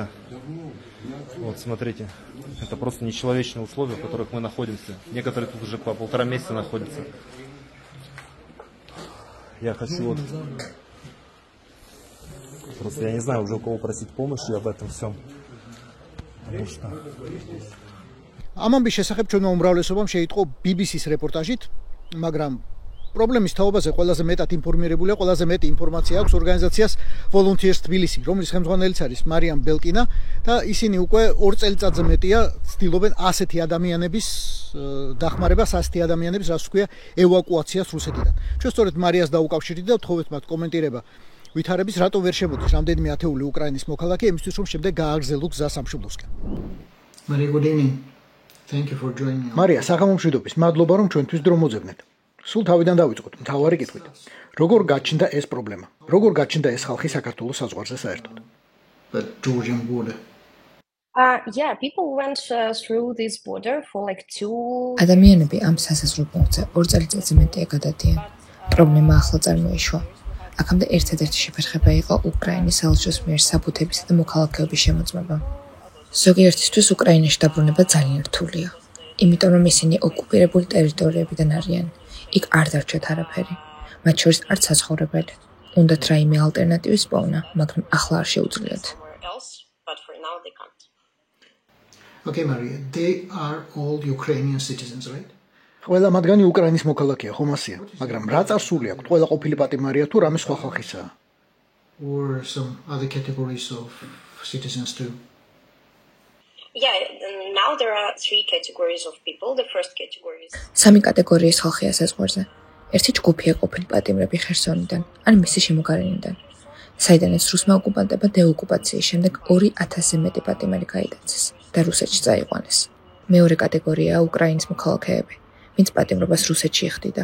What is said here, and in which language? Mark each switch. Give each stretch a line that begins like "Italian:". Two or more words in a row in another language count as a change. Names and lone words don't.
Russian: Вот смотрите, это просто нечеловечные условия, в которых мы находимся. Некоторые тут уже по 1,5 месяца находятся. Я хочу вот... Просто я не знаю уже у кого просить помощи об этом всем. Потому что...
Georgian: ამამბის შესახებ ჩვენმა უმრავლესობამ შეიტყო BBC-ს რეპორტაჟით, მაგრამ პრობლემის თაობაზე ყველაზე მეტად ინფორმირებულია, ყველაზე მეტი ინფორმაცია აქვს ორგანიზაციას Volunteers Tbilisi, რომლის ხელმძღვანელიც არის მარიამ ბელკინა და ისინი უკვე 2 წელიწადზე მეტია ცდილობენ ასეთი ადამიანების დახმარებას, ასეთი ადამიანების, რაც ვქვია, ევაკუაციას რუსეთიდან. ჩვენ სწორედ მარიას დაუკავშირდით და ვთხოვეთ მათ კომენტირება ვითარების, რატო ვერ შემოდის რამდენიმე ათეული უკრაინის მოქალაქე იმისთვის, რომ შემდეგ გააგრძელოს გზა სამშობლოსკენ.
English: Maria, good evening. Thank you for joining.
Georgian: მარია, საღამომშვიდობის, მადლობა რომ ჩვენთვის დრო მოძებნეთ. სულ თავიდან დავიწყოთ მთავარი კითხვით. როგორ გაჩნდა ეს პრობლემა? როგორ გაჩნდა ეს ხალხი საქართველოს საზღვარზე საერთოდ?
English: The Georgian border. Yeah, people went through this border for like 2
Georgian: ადამიანები ამ სასაზღვრო პუნქტზე 2 წელიწადზე მეტია გადადიან. პრობლემა ახლა წარმოიშვა. აქამდე ერთადერთი შეფერხება იყო უკრაინის საელჩოს მიერ საბუთებისა და მოქალაქეობის შემოწმება. ზოგიერთისთვის უკრაინაში დაბრუნება ძალიან რთულია, იმიტომ რომ ისინი ოკუპირებული ტერიტორიებიდან არიან. იქ არ დარჩათ არაფერი. მათ შორის არც საცხოვრებელი. უნდათ რაიმე ალტერნატივის პოვნა, მაგრამ ახლა არ შეუძლიათ.
English: Okay, Maria, they are all Ukrainian citizens, right?
Georgian: ყველა მათგანი უკრაინის მოქალაქეა, ხომ ასეა, მაგრამ რა წარსული აქვს? ყველა ყოფილი პატიმარია თუ რამე სხვა ხალხისაა?
English: Or some other categories of citizens too? Yeah, now there are 3 categories of people. The first category is
Georgian: სამი კატეგორიის ხალხია საზღვარზე. ერთი ჯგუფია ყოფილი პატიმრები ხერსონიდან, ან მისი შემოგარენიდან. საიდანაც რუსმა ოკუპანტებმა დეოკუპაციის შემდეგ 2000-ზე მეტი პატიმარი გაიტაცეს და რუსეთში წაიყვანეს. მეორე კატეგორიაა უკრაინის მოქალაქეები, ვინც პატიმრობას რუსეთში იხდიდა.